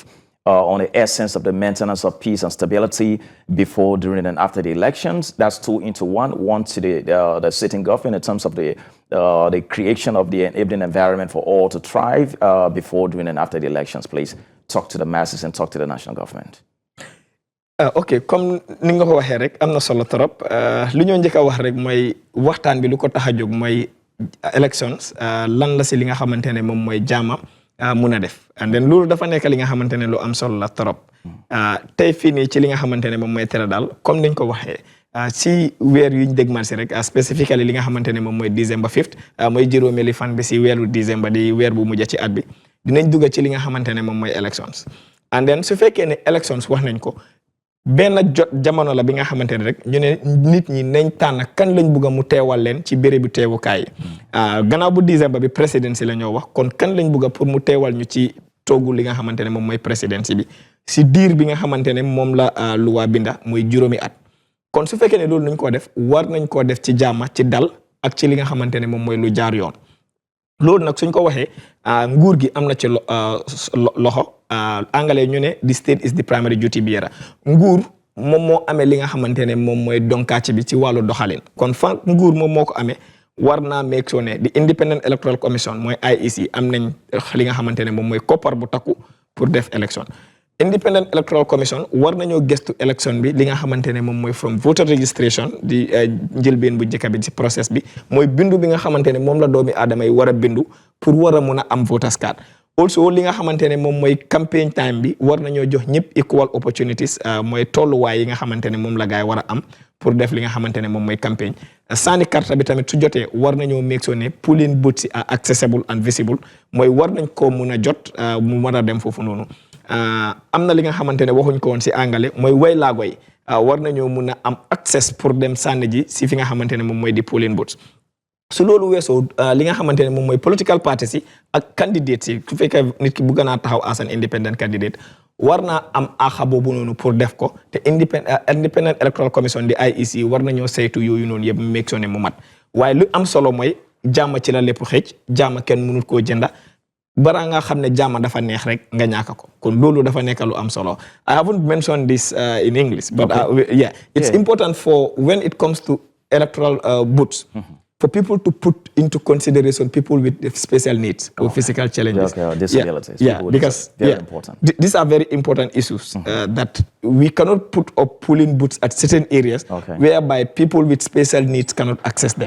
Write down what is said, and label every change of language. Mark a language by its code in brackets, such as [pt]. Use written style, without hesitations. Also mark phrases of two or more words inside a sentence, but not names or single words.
[en] On the essence of the maintenance of peace and stability before, during, and after the elections. That's 2 into 1. One to the sitting government in terms of the creation of the enabling environment for all to thrive before, during, and after the elections. Please talk to the masses and talk to the national government. [wo] Ok, comme ni nga ko waxee rek am na solo trop li ñoo njëkk a wax rek mooy waxtaan bi lu ko tax a jóg mooy elections lan la si li nga xamante ne moom mooy jaama mun a def [en] and then [wo] loolu dafa nekk li nga xamante ne lu am solo la trop tey fii nii ci li nga xamante ne moom mooy tere daal comme niñ ko waxee si weer yuñ dégmal si rek spécifiquement li nga xamante ne moom mooy December 5th mooy juróomeeli fan bi si weeru December di weer bu mujj ci at bi dinañ dugg ci li nga xamante ne moom mooy elections [en] and then [wo] su fekkee ne elections wax nañ ko benn jamono la bi nga xamante ne rek ñu ne nit ñi nañ tànn kan lañ bëgg mu teewal leen ci bérébu teewukaay gannaaw bu December bi présidence la ñoo wax kon kan lañ bëgg pour mu teewal ñu ci toogu li nga xamante ne moom mooy présidence bi si diir bi nga xamante ne moom la luwa binda muy juróomi at kon su fekkee ne loolu nañ koo def war nañ koo def ci jàmm ci dal ak ci li nga xamante ne moom mooy lu jaar yoon loolu nag suñ ko waxee nguur gi am na ci loxo anglais ñu ne [en] the state is the primary duty bearer [wo] nguur moom moo amee li nga xamante ne moom mooy donkaaci bi ci wàllu doxalin kon fa nguur moom moo ko amee war naa [en] make sure [wo] ne the Independent Electoral Commission mooy IEC am nañ li nga xamante ne moom mooy koppar bu takku pour def élection Independent Electoral Commission war nañoo gëstu élection bi li nga xamante ne moom mooy [en] from voter registration [wo] di njëlbeen bu njëkk bi ci process bi mooy bindu bi nga xamante ne moom la doomi aadama yi war a bindu pour war a mun a am [en] voters card [wo] also li nga xamante ne moom mooy [en] campaign time [wo] bi war nañoo jox ñëpp [en] equal opportunities [wo] mooy tolluwaay yi nga xamante ne moom la gaay war a am pour def li nga xamante ne moom mooy campagne sànni carte bi tamit su jotee war nañoo [en] make sure [wo] ne [en] polling booths are accessible and visible [wo] mooy war nañ ko mun a jot mu war a dem foofu noonu am na li nga xamante ne waxuñ ko woon si anglais mooy way laago yi war nañoo mun a am access pour dem sànni ji si fi nga xamante ne moom mooy di [en] polling booths [wo] su loolu weesoo li nga xamante ne moom mooy [en] political parties [wo] yi ak candidates yi su fekkee nit ki bëgg naa taxaw [en] as an independent candidate [wo] war naa am axa boobu noonu pour def ko te Independent Electoral Commission di IEC war nañoo saytu yooyu noonu yëpp [en] make sure [wo] ne mu mat waaye lu am solo mooy jàmm ci la lépp xëj jàmm kenn mënut koo jënda bara nga xam ne jàmm dafa neex rek nga ñàkk ko kon loolu dafa nekk lu am solo. [en] I haven't mentioned this in English, but it's important for when it comes to electoral votes. For people to put into consideration people with special needs or physical challenges. Or disabilities. Because very important. These are very important issues that we cannot put up polling booths at certain areas whereby people with special needs cannot access them.